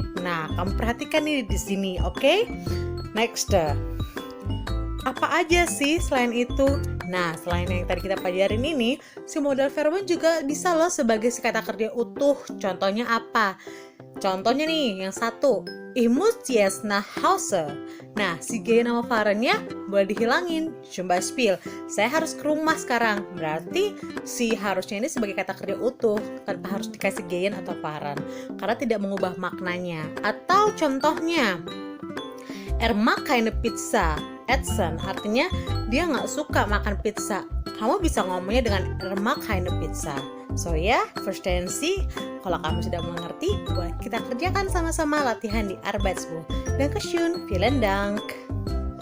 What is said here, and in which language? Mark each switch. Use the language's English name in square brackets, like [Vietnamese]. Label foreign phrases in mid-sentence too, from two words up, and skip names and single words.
[Indonesian] Nah, kamu perhatikan nih di sini, oke? Next. Apa aja sih selain itu? Nah, selain yang tadi kita pelajarin ini, si modal verben juga bisa loh sebagai si kata kerja utuh. Contohnya apa? Contohnya nih, yang satu, [German] ich muss jetzt nach Hause. [Indonesian] Nah, si gehen sama farennya boleh dihilangin. [German] Zum Beispiel, [Indonesian] saya harus ke rumah sekarang. Berarti si harusnya ini sebagai kata kerja utuh, tanpa harus dikasih gehen atau faren, karena tidak mengubah maknanya. Atau contohnya, [German] mag keine Pizza essen, [Indonesian] artinya dia nggak suka makan pizza. Kamu bisa ngomongnya dengan [German] mag keine Pizza. [Indonesian] So ya, [German] verstehen Sie? [Indonesian] Kalau kamu sudah mengerti, boleh kita kerjakan sama-sama latihan di Arbeitsbuch. [German] Dankeschön, vielen Dank.